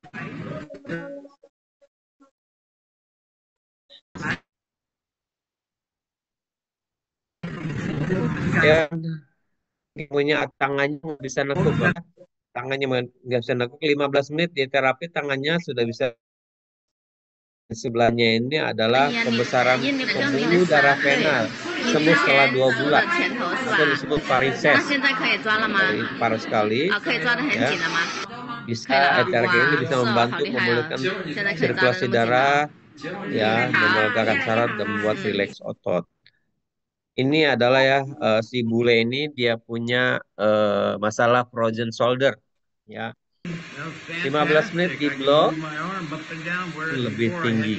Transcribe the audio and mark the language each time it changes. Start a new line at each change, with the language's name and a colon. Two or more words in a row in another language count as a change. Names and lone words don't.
Indonesian: Ya, punya tangannya bisa nekuk, ya. Tangannya nggak bisa nekuk, 15 menit di terapi tangannya sudah bisa. Sebelahnya ini adalah pembesaran pembuluh darah vena, sembuh setelah 2 bulan. atau disebut varises.
Chinese: 现在可以抓了吗？
Indonesian: Parah sekali.
Chinese: 可以抓得很
Indonesian: Ya.
Chinese: 紧了吗？
Indonesian: Bisa acara ini bisa membantu memulihkan
Chinese: 现在可以抓得
Indonesian: sirkulasi
Chinese: 那么紧了。
Indonesian: darah, ya, melegakan saraf dan membuat rileks otot. Ini adalah ya si bule ini dia punya masalah
English: frozen shoulder,
Indonesian: ya. 15 menit di blow lebih tinggi.